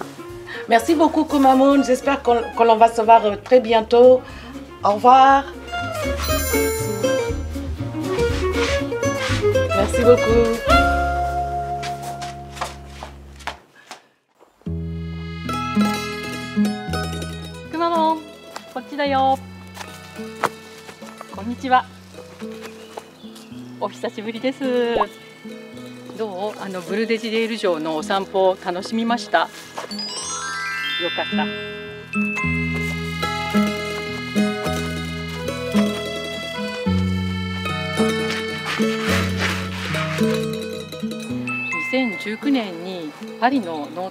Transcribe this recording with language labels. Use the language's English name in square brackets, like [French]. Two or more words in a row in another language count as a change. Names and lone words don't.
[French] Merci beaucoup Kumamon. J'espère qu'on va se voir très bientôt. Au revoir. Merci beaucoup. Kumamon, [Japanese] こっちだよ。こんにちは。お久しぶりです。どう？ブルデジデール城のお散歩楽しみました？よかった。2019年にパリのノー